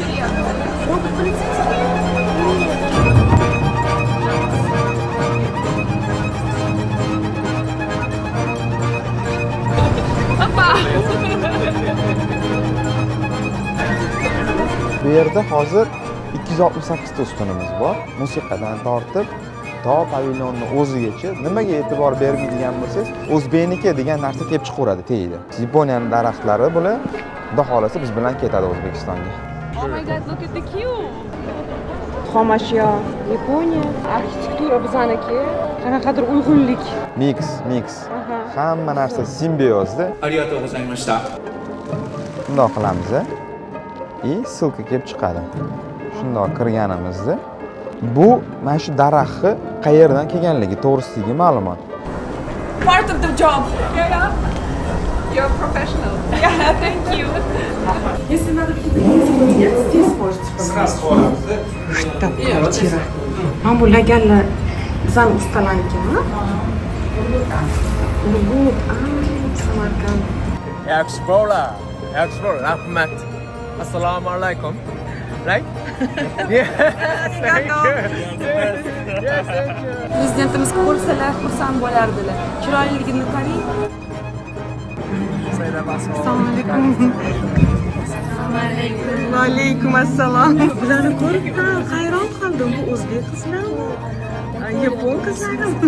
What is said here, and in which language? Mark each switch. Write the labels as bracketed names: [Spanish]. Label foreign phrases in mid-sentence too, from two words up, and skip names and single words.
[Uzbek] Bu yerda hozir 268 ta ustunimiz bor. Musiqadan tortib to pavilyonni o'zigacha nimaga e'tibor bermaydigan bo'lsangiz, o'zbekniki degan narsa kelib chiqaveradi tegdi. Yaponiyaning daraxtlari bular xudo xolasa biz bilan ketadi O'zbekistonga. [English] Oh my god, look at the queue. [Uzbek] Xom ashyo Yaponiya, arxitektura bizaniki, qanaqadir uyg'unlik. Mix. Hamma narsa simbiozda. [Japanese] ありがとうございました. [Uzbek] Bundoq qilamiz. Silka kelib chiqadi. Shundoq kirganimizda bu mana shu daraxtni qayerdan kelganligi to'g'risidagi ma'lumot. [English] Part of the job. Yeah. You're a professional. Yeah, thank you. [Russian] Если надо какие-то изменения, здесь можете пожалуйста. Штаб-квартира. [Uzbek] Mana bu laganlar bizani ustalarnikimi? Urgut, Samarqand. Yaxshi rahmat. Assalomu alaykum. [English] Right? Yes. Thank you. Yes, thank you. [Uzbek] Prezidentimiz ko'rsalar, xursand bo'lardilar. Chiroyliligini qarang. Assalomu alaykum. Va alaykum assalom. Bularni ko'rib hayron qoldim. Bu o'zbek qizlarmi? Yapon qizlarmi?